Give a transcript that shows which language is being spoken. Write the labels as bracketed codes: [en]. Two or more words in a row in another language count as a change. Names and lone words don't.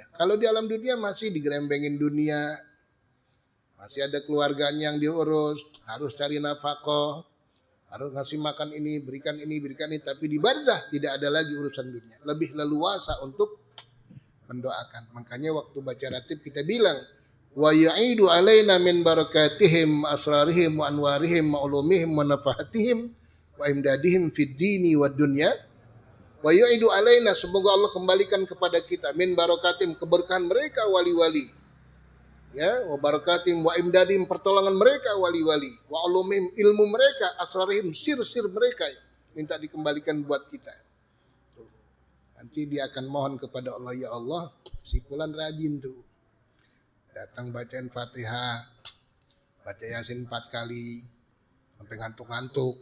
[id] Kalau di alam dunia masih digerembengin dunia, masih ada keluarganya yang diurus, harus cari nafkah, harus ngasih makan ini, berikan ini, berikan ini. Tapi di barzah tidak ada lagi urusan dunia. Lebih leluasa untuk mendoakan. Makanya waktu baca ratib kita bilang, [ar] ويعيد علينا من بركاتهم أسرارهم وأنوارهم وعلومهم ونفحاتهم وإمدادهم في الدين والدنيا. ويعيد علينا, [id] semoga Allah kembalikan kepada kita [ar] من بركاتهم, [id] keberkahan mereka wali-wali. [ar] Ya, وبركاتهم وإمدادهم, [id] pertolongan mereka wali-wali, [ar] وعلومهم, [id] ilmu mereka, asrarihim, sir-sir mereka minta dikembalikan buat kita. Nanti dia akan mohon kepada Allah, ya Allah, si fulan rajin tuh. Datang bacain Fatihah, baca Yasin 4 kali, sampai ngantuk-ngantuk.